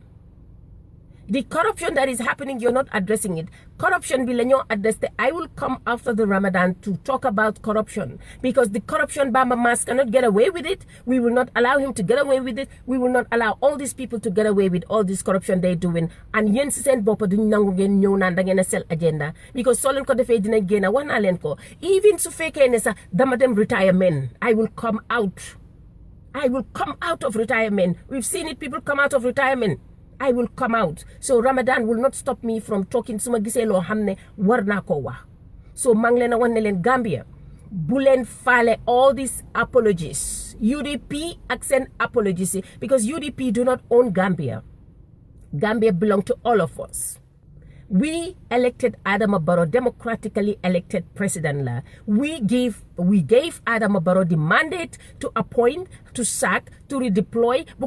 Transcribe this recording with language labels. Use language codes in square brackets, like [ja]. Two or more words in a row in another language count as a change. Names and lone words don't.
[en] The corruption that is happening, you're not addressing it. Corruption, I will come after the Ramadan to talk about corruption. Because the corruption, Bamba Mas cannot get away with it. We will not allow him to get away with it. We will not allow all these people to get away with all this corruption they're doing. [wo] And yen sen bopa duñ nangu ngeen ñew naan da ngeen [en] sell agenda. [wo] Because so len ko defé dina génna wax na len ko. Even su fekkee ne sax dama dem retirement, [en] I will come out. I will come out of retirement. We've seen it, people come out of retirement. I will come out. So Ramadan will not stop me from talking [wo] suma gisee loo xam ne war naa ko wax. So maa ngi leen a wan ne leen Gambia bu leen faale [en] all these apologies. UDP [wo] ak seen [en] apologies because UDP do not own Gambia. Gambia belong to all of us. We elected Adama Barrow, democratically elected president la. We gave Adama Barrow the mandate to appoint, to sack, to redeploy.